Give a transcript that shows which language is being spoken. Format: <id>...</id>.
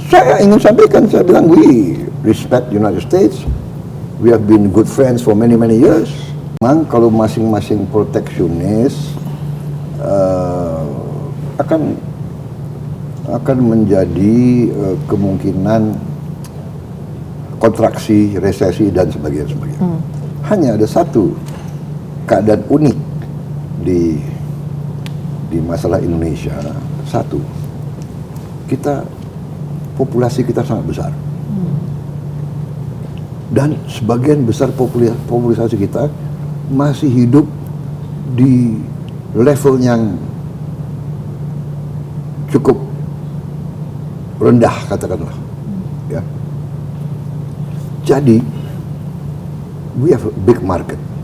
<id>Saya ingin sampaikan, saya bilang</id> <en>we respect United States, we have been good friends for many years.</en> <id>Memang kalau masing-masing proteksionis akan menjadi kemungkinan kontraksi, resesi dan sebagainya. Hanya ada satu keadaan unik di masalah Indonesia. Satu, populasi kita sangat besar. Dan sebagian besar populasi kita masih hidup di level yang cukup rendah, katakanlah. Ya.</id> <en>Jadi, we have a big market.</en>